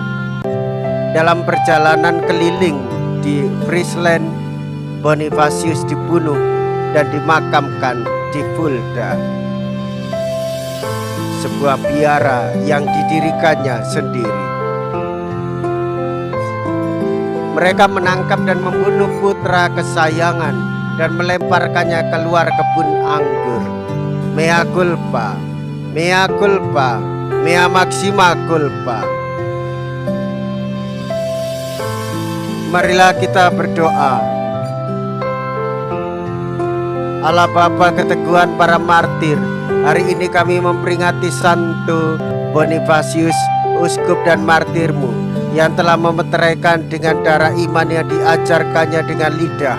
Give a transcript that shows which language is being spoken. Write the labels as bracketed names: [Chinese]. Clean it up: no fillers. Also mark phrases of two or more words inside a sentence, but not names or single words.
[Indonesian] Dalam perjalanan keliling di Friesland, Bonifasius dibunuh dan dimakamkan di Fulda, sebuah biara yang didirikannya sendiri. Mereka menangkap dan membunuh putra kesayangan dan melemparkannya keluar kebun anggur. [Latin] Mea culpa, mea culpa, mea maxima culpa. [Indonesian] Marilah kita berdoa. Allah Bapa, keteguhan para martir, hari ini kami memperingati Santo Bonifasius, uskup dan martirmu, yang telah memeteraikan dengan darah iman yang diajarkannya dengan lidah.